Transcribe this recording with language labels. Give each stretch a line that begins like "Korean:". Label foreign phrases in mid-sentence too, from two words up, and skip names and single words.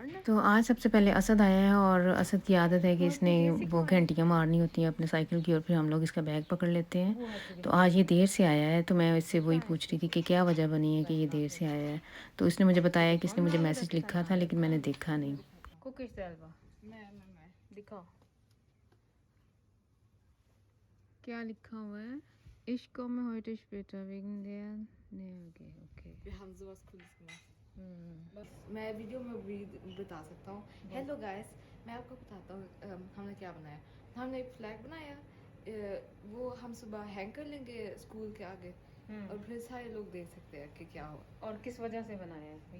Hindi: तो आज सबसे पहले असद आया है और असद की आदत है कि इसने वो घंटियाँ मारनी होती हैं अपने साइकिल की और फिर हम लोग इसका बैग पकड़ लेते हैं। तो आज ये देर से आया है, तो मैं इससे वही पूछ रही थी कि क्या वजह बनी है कि ये देर से आया है। तो इसने मुझे बताया कि इसने मुझे मैसेज लिखा था, लेकिन मैंने देखा नहीं। कुकिश सेल्वा दिखाओ क्या लिखा हुआ है।
German: Ich komme heute später wegen der nee, okay, okay. Wir haben sowas Cooles gemacht. हम्म,
Hindi: मैं वीडियो में भी बता सकता हूँ।
English: Hello guys,
Hindi: मैं आपको बताता हूँ हमने क्या बनाया। हमने एक फ्लैग बनाया, वो हम सुबह हैंग कर लेंगे स्कूल के आगे और फिर सारे लोग देख सकते हैं कि क्या हो। और किस वजह से बनाया है